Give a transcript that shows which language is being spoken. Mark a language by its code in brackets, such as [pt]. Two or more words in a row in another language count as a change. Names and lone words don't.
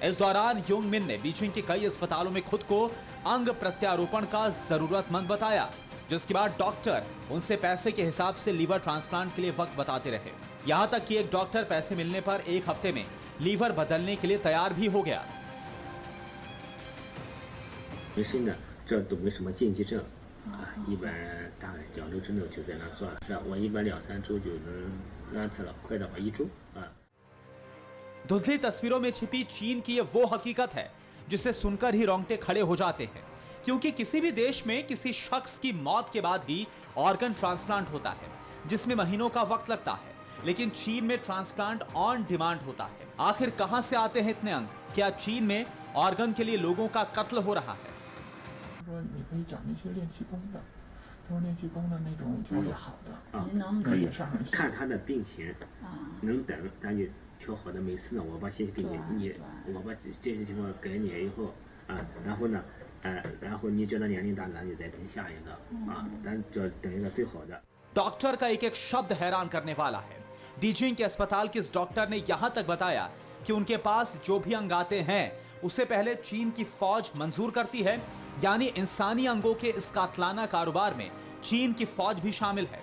[hi] इस दौरान योंग मिन ने बीजिंग के कई अस्पतालों में खुद को अंग प्रत्यारोपण का जरूरतमंद बताया जिसके बाद डॉक्टर उनसे पैसे के हिसाब से [en] liver transplant [hi] के लिए वक्त बताते रहे। यहां तक कि एक डॉक्टर पैसे मिलने पर 1 हफ्ते में लीवर बदलने के लिए तैयार भी हो गया। [zh] 没生的，这都没什么禁忌症啊，一般大概2周之内就在那算了。是啊，我一般2-3周就能安排了，快的话1周啊。 [hi] धुंधली तस्वीरों में छिपी चीन की ये वो हकीकत है जिसे सुनकर ही रोंगटे खड़े हो जाते हैं, क्योंकि किसी भी देश में किसी शख्स की मौत के बाद ही [en] organ transplant [hi] होता है, जिसमें महीनों का वक्त लगता है, लेकिन चीन में [en] transplant on demand [hi] होता है। आखिर कहां से आते हैं इतने अंग? क्या चीन में ऑर्गन के लिए लोगों का कत्ल हो रहा है? [zh] 说你可以找那些练气功的，他说练气功的那种调理好的，啊，可以上上看他的病情，能等咱就调好的。每次呢，我把信息给你，我把这些情况给你以后啊，然后呢，然后你觉得年龄大，咱就再等下一个啊，咱就等一个最好的。 [hi] डॉक्टर का एक एक शब्द हैरान करने वाला है। बीजिंग के अस्पताल के इस डॉक्टर ने यहां तक बताया कि उनके पास जो भी अंग आते हैं उसे पहले चीन की फौज मंजूर करती है, यानी इंसानी अंगों के इस कातलाना कारोबार में चीन की फौज भी शामिल है।